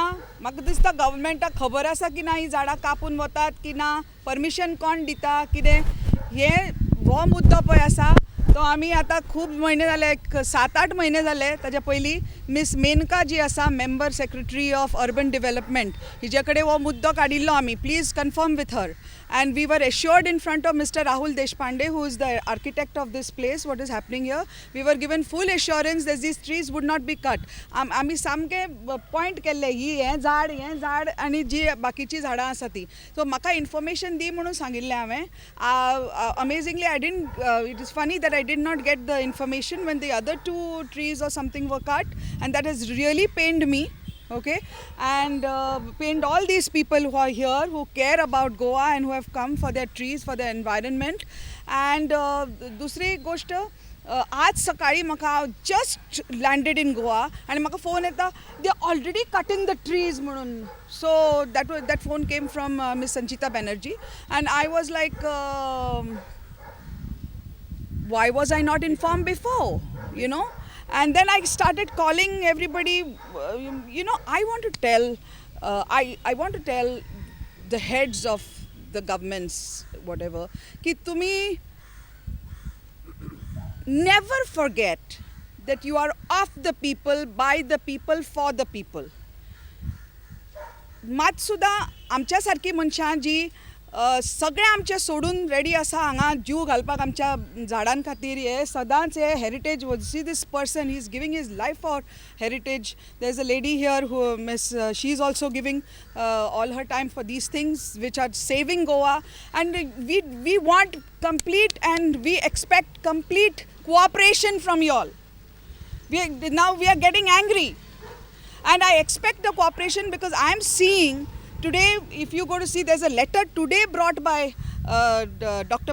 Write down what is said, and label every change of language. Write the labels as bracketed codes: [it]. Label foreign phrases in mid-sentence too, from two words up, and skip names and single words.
[kok] म्हाका दिसता गव्हर्मेंटाक खबर आसा की ना ही झाडां कापून वतात की ना, परमिशन कोण दिता कितें. हो मुद्दो पळय आसा तो आमी आतां खूब म्हयने जाले, 7-8 म्हयने जाले. ताच्या पयलीं मिस मेनका जी आसा, [en] Member Secretary of Urban Development, [kok] हिजे कडेन हो मुद्दो काडिल्लो आमी. [en] Please confirm with her. And we were assured in front of Mr. Rahul Deshpande, who is the architect of this place, what is happening here. We were given full assurance that these trees would not be cut. [kok] आमी सामके पॉयंट केल्ले ही हें झाड आनी जी बाकीची झाडां आसा ती. सो म्हाका इन्फॉर्मेशन दी म्हणून सांगिल्लें हांवें. [en] अमेझिंगली it is funny that I did not get the information when the other 2 trees or something were cut, and that has really pained me. Okay, and pained all these people who are here, who care about Goa and who have come for their trees, for their environment. [kok] And दुसरी गोष्ट, आज सकाळी म्हाका [en] just landed in Goa [kok] आनी म्हाका फोन येता, [en] they already cutting the trees [kok] म्हणून. [en] सो that phone came from Miss Sanchita Banerjee, and I was like, why was I not informed before, you know? And then I started calling everybody. I want to tell, I want to tell the heads of the governments, whatever, [mr] कि तुम्ही [en] never forget that you are of the people, by the people, for the people. [kok] मात सुद्दां आमच्या सारकी मनशां जी सगळें आमचें सोडून रेडी आसा हांगा जीव घालपाक आमच्या झाडां खातीर, हे सदांच हे हेरिटेज, [en] see this person, he is giving his life for heritage. There is a lady here who Miss, she is also giving all her time for these things which are saving Goa. And we want complete and we expect complete cooperation from you all. Now we are getting angry, and I expect the cooperation because I am seeing today, if you go to see, there's a letter today brought by Dr.